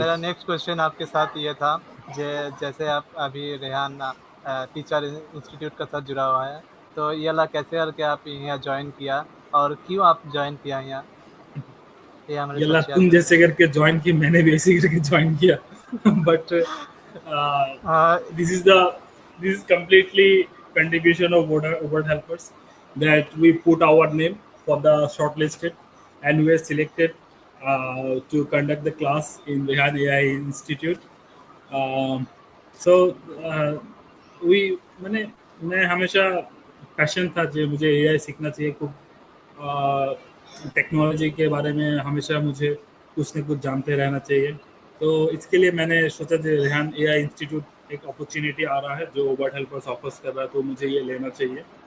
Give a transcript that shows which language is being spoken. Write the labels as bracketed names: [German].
[Hindi] मेरा next question आपके साथ ये था, जैसे आप अभी रेहान टीचर इंस्टीट्यूट का साथ जुड़ा हुआ है, तो ये वाला कैसे करके आप यहाँ ज्वाइन किया और क्यों आप ज्वाइन किया यहाँ, ये हमारे ये साथ ला शेयर तुम करें। जैसे करके ज्वाइन की, मैंने भी ऐसे करके ज्वाइन किया बट हाँ [English] this is the this is completely contribution of Word helpers that we put our name for the shortlisted and we were selected to conduct the class in Rehan AI Institute. [Hindi] Um, so uh, we मैंने मैं हमेशा passion था जो मुझे AI सीखना चाहिए, technology के बारे में हमेशा मुझे कुछ न कुछ जानते रहना चाहिए। तो इसके लिए मैंने सोचा कि रेहान एआई इंस्टीट्यूट एक अपॉर्चुनिटी आ रहा है जो वर्ड हेल्पर्स ऑफर्स कर रहा है, तो मुझे ये लेना चाहिए।